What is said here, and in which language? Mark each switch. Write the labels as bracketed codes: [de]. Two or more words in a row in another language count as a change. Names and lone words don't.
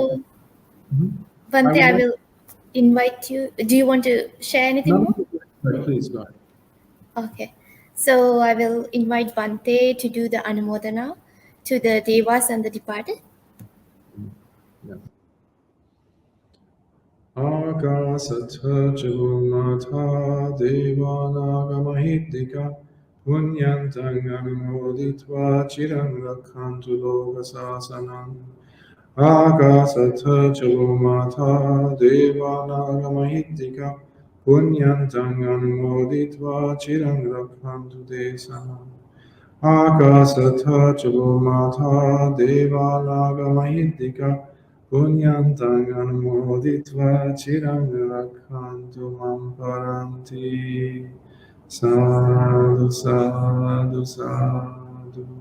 [en] So, Mhm. I Bhante, would I like. will invite you. Do you want to share anything No, more? no, please go ahead. Okay. So I will invite Bhante to do the Anumodana to the Devas and the departed. Yeah. [pi] Akasatha Chumata Devanagamahidika Punyantang Anumoditva Chiram Rakhantu Lokasasanam Akasatha Chumata Devanagamahidika Punyantang Anumoditva Chiram Rakhantu Desanam Akasatha Chubumata Deva Nagamahidika Punyantang Anumoditva Chiram Rakhantu Mam Paranti Sadhu Sadhu Sadhu.